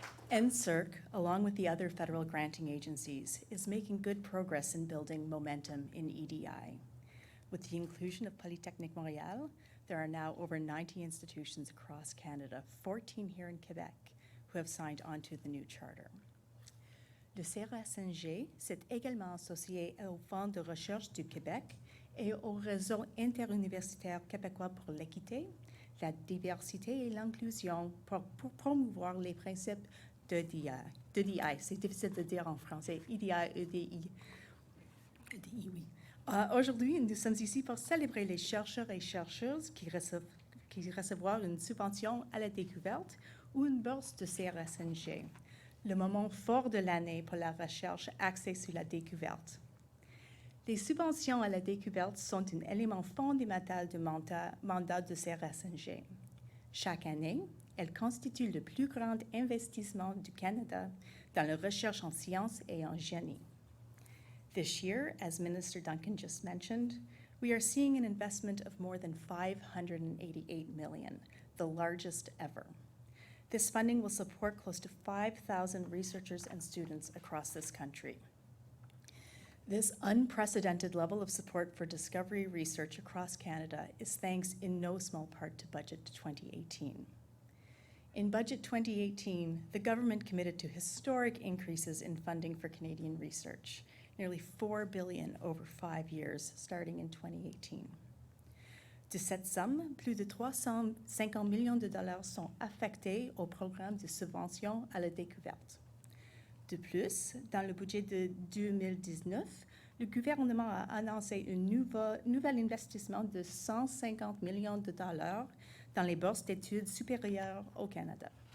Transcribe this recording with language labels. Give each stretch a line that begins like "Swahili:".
English: NSERC, along with the other federal granting agencies, is making good progress in building momentum in EDI. With the inclusion of Polytechnique Montréal, there are now over 90 institutions across Canada, 14 here in Quebec, who have signed on to the new charter.
French: Le CRSNG s'est également associé au Fonds de recherche du Québec et au Réseau interuniversitaire québécois pour l'équité, la diversité et l'inclusion pour promouvoir les principes d'EDI. C'est difficile de dire en français. EDI, EDI. EDI, oui. Aujourd'hui, nous sommes ici pour célébrer les chercheurs et chercheuses qui recevront une subvention à la découverte ou une bourse de CRSNG. Le moment fort de l'année pour la recherche axée sur la découverte. Les subventions à la découverte sont un élément fondamental du mandat de CRSNG. Chaque année, elles constituent le plus grand investissement du Canada dans la recherche en sciences et en génie.
English: This year, as Minister Duncan just mentioned, we are seeing an investment of more than $588 million, the largest ever. This funding will support close to 5,000 researchers and students across this country. This unprecedented level of support for discovery research across Canada is thanks in no small part to Budget 2018. In Budget 2018, the government committed to historic increases in funding for Canadian research, nearly $4 billion over 5 years, starting in 2018.
French: De cette somme, plus de 350 millions de dollars sont affectés au programme de subvention à la découverte. De plus, dans le budget de 2019, le gouvernement a annoncé un nouvel investissement de 150 millions de dollars dans les bourses d'études supérieures au Canada.